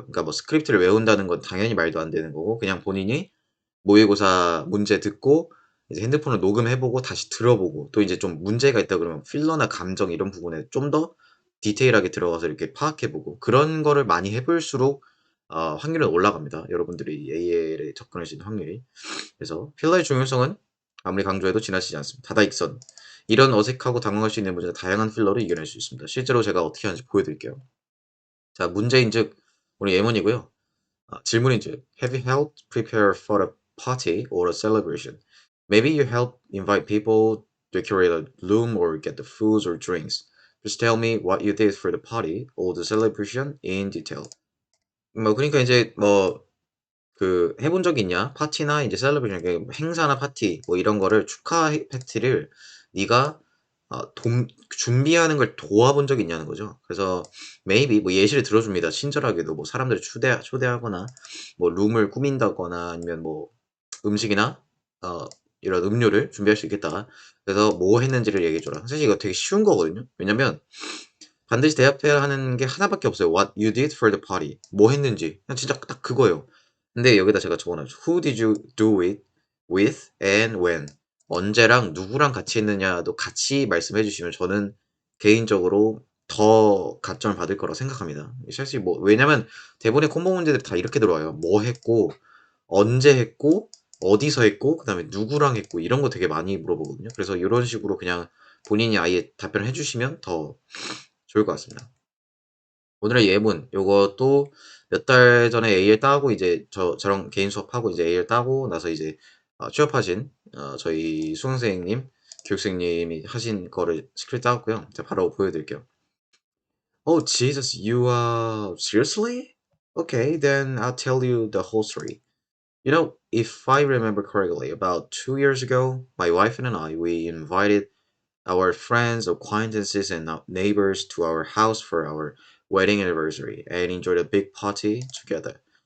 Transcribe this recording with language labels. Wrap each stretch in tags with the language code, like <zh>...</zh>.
<ko>그러니까 뭐 스크립트를 외운다는 건 당연히 말도 안 되는 거고 그냥 본인이 모의고사 문제 듣고 이제 핸드폰을 녹음해 보고 다시 들어보고 또 이제 좀 문제가 있다 그러면 필러나 감정 이런 부분에 좀 더 디테일하게 들어가서 이렇게 파악해 보고 그런 거를 많이 해 볼수록 확률은 올라갑니다. 여러분들이 AL에 접근할 수 있는 확률이. 그래서 필러의 중요성은 아무리 강조해도 지나치지 않습니다. 다다익선. 이런 어색하고 당황할 수 있는 문제가 다양한 필러로 이겨낼 수 있습니다. 실제로 제가 어떻게 하는지 보여드릴게요. 자, 문제인즉 우리 예문이고요. 질문인즉</ko> <en>Have you helped prepare for a party or a celebration? Maybe you help invite people, decorate a room, or get the foods or drinks. Just tell me what you did for the party or the celebration in detail.</en> <ko>뭐 그러니까 이제 뭐 그 해본 적 있냐? 파티나 이제 셀러브레이션 행사나 파티 뭐 이런 거를 축하 파티를 네가 준비하는 걸 도와본 적이 있냐는 거죠. 그래서 maybe 뭐 예시를 들어줍니다. 친절하게도 뭐 사람들을 초대하거나 뭐 룸을 꾸민다거나 아니면 뭐 음식이나 어 이런 음료를 준비할 수 있겠다. 그래서 뭐 했는지를 얘기해 줘라. 사실 이거 되게 쉬운 거거든요. 왜냐면 반드시 대답해야 하는 게 하나밖에 없어요.</ko> <en>What you did for the party.</en> <ko>뭐 했는지. 그냥 진짜 딱 그거예요. 근데 여기다 제가 적어놨죠.</ko> <en>Who did you do it with and when?</en> <ko>언제랑 누구랑 같이 했느냐도 같이 말씀해 주시면 저는 개인적으로 더 가점을 받을 거라고 생각합니다. 사실 뭐 왜냐면 대본의 콤보 문제들이 다 이렇게 들어와요. 뭐 했고, 언제 했고, 어디서 했고, 그다음에 누구랑 했고 이런 거 되게 많이 물어보거든요. 그래서 이런 식으로 그냥 본인이 아예 답변을 해주시면 더 좋을 것 같습니다. 오늘의 예문 요것도 몇 달 전에 A를 따고 이제 저랑 개인 수업하고 이제 A를 따고 나서 이제 취업하신 저희 수강생님, 교육생님이 하신 거를 스크립트 따왔고요. 제가 바로 보여드릴게요.</ko> <en>Oh Jesus, you seriously? Okay, then I'll tell you the whole story. You know, if I remember correctly, about 2 years ago, my wife and I we invited our friends, acquaintances, and neighbors to our house for our wedding anniversary and enjoyed a big party together.</en>